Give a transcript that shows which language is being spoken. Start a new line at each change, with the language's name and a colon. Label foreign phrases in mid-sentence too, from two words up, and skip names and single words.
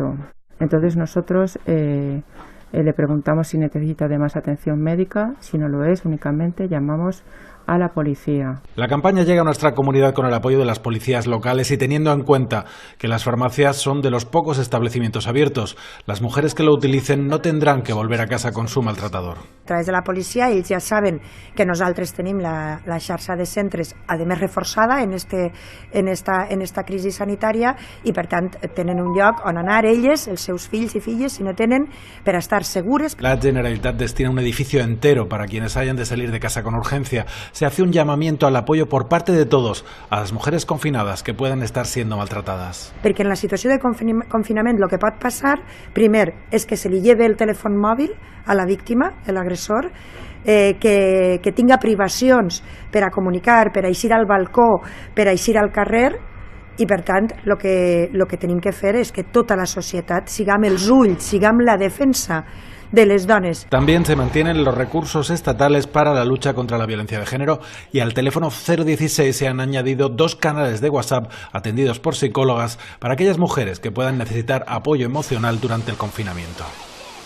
Spanish: Entonces nosotros le preguntamos si necesita de más atención médica. Si no lo es, únicamente llamamos a la policía. La campaña llega a nuestra comunidad con el apoyo de las policías locales y teniendo en cuenta que las farmacias son de los pocos establecimientos abiertos. Las mujeres que lo utilicen no tendrán que volver a casa con su maltratador.
Catalan: A través de la policia ells ja saben que nosaltres tenim la xarxa de centres, a més reforçada en esta crisi sanitària, i per tant tenen un lloc on anar elles, els seus fills i filles, si no tenen, per estar segures.
Spanish: La Generalitat destina un edificio entero para quienes hayan de salir de casa con urgencia. Se hace un llamamiento al apoyo por parte de todos a las mujeres confinadas que puedan estar siendo maltratadas.
Catalan: Perquè en la situació de confinament el que pot passar, primer, és que se li lleve el telèfon mòbil a la víctima, l'agressor, que tinga privacions per a comunicar, per a eixir al balcó, per a eixir al carrer, i per tant el que tenim que fer és que tota la societat siguem els ulls, siguem la defensa de les dones.
Spanish: También se mantienen los recursos estatales para la lucha contra la violencia de género y al teléfono 016 se han añadido 2 canales de WhatsApp atendidos por psicólogas para aquellas mujeres que puedan necesitar apoyo emocional durante el confinamiento.